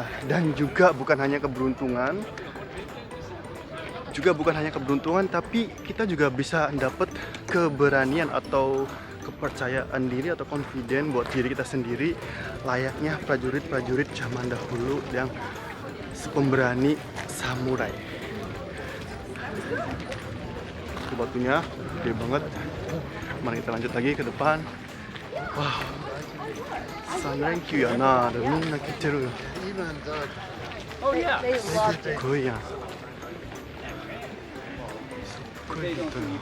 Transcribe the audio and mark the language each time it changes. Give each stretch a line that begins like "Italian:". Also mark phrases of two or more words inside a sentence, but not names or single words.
Indonesian: Dan juga bukan hanya keberuntungan, tapi kita juga bisa dapat keberanian atau kepercayaan diri atau confident buat diri kita sendiri, layaknya prajurit-prajurit zaman dahulu yang pemberani samurai. Itu batunya gede banget. Mari kita lanjut lagi ke depan.
Japanese: ワオ、三連休やな、dan みんな来てるよ.
English: Oh yeah. They loved it.
Japanese: すごいや。すごい gitu.